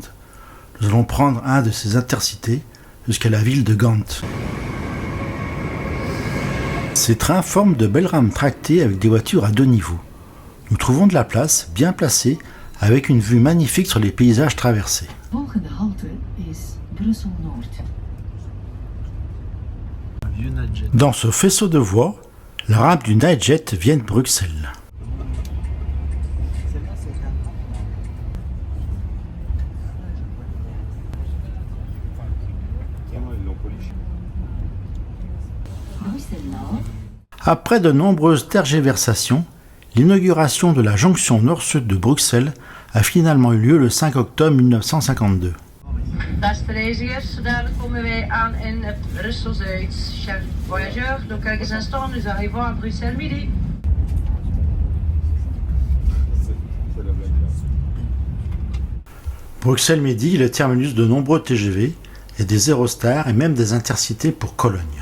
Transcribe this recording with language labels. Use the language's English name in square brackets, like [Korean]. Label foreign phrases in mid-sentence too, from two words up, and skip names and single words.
[French] Nous allons prendre un de ces intercités jusqu'à la ville de Gand. Ces trains forment de belles rames tractées avec des voitures à 2 niveaux. Nous trouvons de la place, bien placée, avec une vue magnifique sur les paysages traversés. [Dutch] Volgende halte is Brussel-Noord. [French] Dans ce faisceau de voies, la rampe du Nightjet vient de Bruxelles. Bruxelles-Nord, Après de nombreuses tergiversations, l'inauguration de la jonction nord-sud de Bruxelles a finalement eu lieu le 5 octobre 1952. [Dutch] Beste reizigers, daar komen wij aan in het Brussel-Zuid. [French] Chers voyageurs, dans quelques instants, nous arrivons à Bruxelles midi. Bruxelles Midi est le terminus de nombreux TGV et des Eurostars et même des intercités pour Cologne.